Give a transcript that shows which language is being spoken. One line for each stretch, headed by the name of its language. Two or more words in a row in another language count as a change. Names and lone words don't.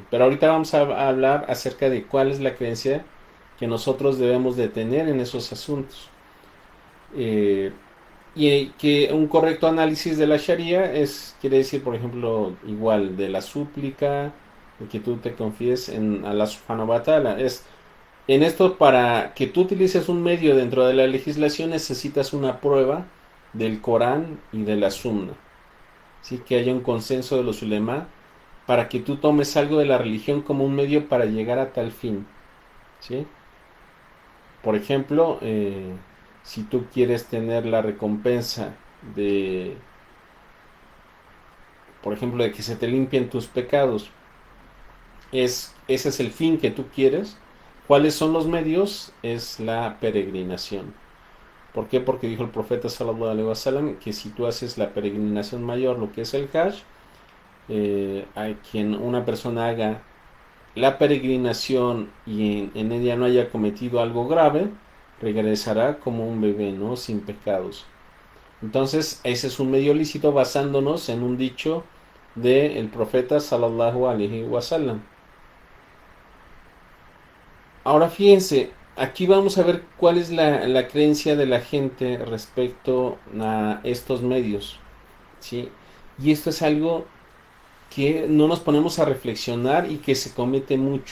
Spanish: Pero ahorita vamos a hablar acerca de cuál es la creencia que nosotros debemos de tener en esos asuntos. Eh, y que un correcto análisis de la Sharia quiere decir, por ejemplo, igual de la súplica, de que tú te confíes en
Arabic: الله سبحانه وتعالى.
Spanish: En esto, para que tú utilices un medio dentro de la legislación, necesitas una prueba del Corán y de la Sunna. ¿Sí? Que haya un consenso de los ulema para que tú tomes algo de la religión como un medio para llegar a tal fin. ¿Sí? Por ejemplo, si tú quieres tener la recompensa de, por ejemplo, de que se te limpien tus pecados, ese es el fin que tú quieres. ¿Cuáles son los medios? Es la peregrinación. ¿Por qué? Porque dijo el profeta
Arabic: صلى الله عليه وسلم
Spanish: que si tú haces la peregrinación mayor, lo que es el Hajj, a quien una persona haga la peregrinación y en ella no haya cometido algo grave, regresará como un bebé, ¿no? Sin pecados. Entonces, ese es un medio lícito basándonos en un dicho del profeta
Arabic: صلى الله عليه وسلم.
Spanish: Ahora fíjense, aquí vamos a ver cuál es la creencia de la gente respecto a estos medios, ¿sí? Y esto es algo que no nos ponemos a reflexionar y que se comete mucho.